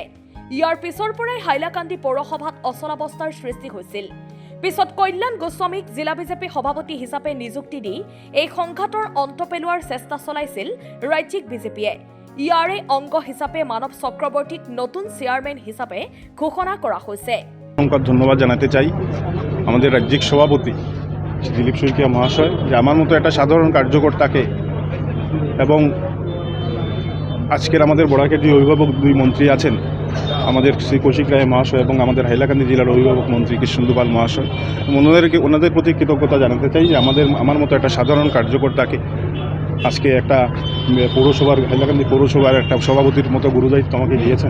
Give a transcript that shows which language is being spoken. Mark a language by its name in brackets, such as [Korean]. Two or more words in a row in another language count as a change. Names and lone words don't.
[Assamese] ইয়াৰ পিছৰ পৰাই হাইলাকান্দি পৌৰসভাত অচলাৱস্থাৰ সৃষ্টি হৈছিল। পিছত কল্যাণ গোস্বামীক জিলা বিজেপি সভাপতি হিচাপে নিযুক্তি দি এই সংঘাতৰ অন্ত পেলোৱাৰ চেষ্টা চলাইছিল ৰাজ্যিক বিজেপিয়ে। ইয়াৰে অংগ হিচাপে [Bangla] মানৱ চক্ৰৱৰ্তীক নতুন চেয়ারম্যান হিসাবে ঘোষণা করা হয়েছে। ধন্যবাদ জানাতে চাই আমাদের রাজ্যিক সভাপতি দিলীপ শইকীয়া মহাশয়, যে আমার মতো একটা সাধারণ কার্যকর্তাকে এবং আজকের আমাদের বড়াকেটি অভিভাবক দুই মন্ত্রী আছেন, আমাদের শ্রী কৌশিক রায় মহাশয় এবং আমাদের হাইলাকান্দি জেলার অভিভাবক মন্ত্রী কৃষ্ণেন্দু পাল মহাশয়, ওনাদের প্রতি কৃতজ্ঞতা জানাতে চাই যে আমার মতো একটা সাধারণ কার্যকর্তাকে আজকে একটা পৌরসভার হাইলাকান্দি পৌরসভার একটা সভাপতির মতো গুরুদায়িত্ব আমাকে দিয়েছেন।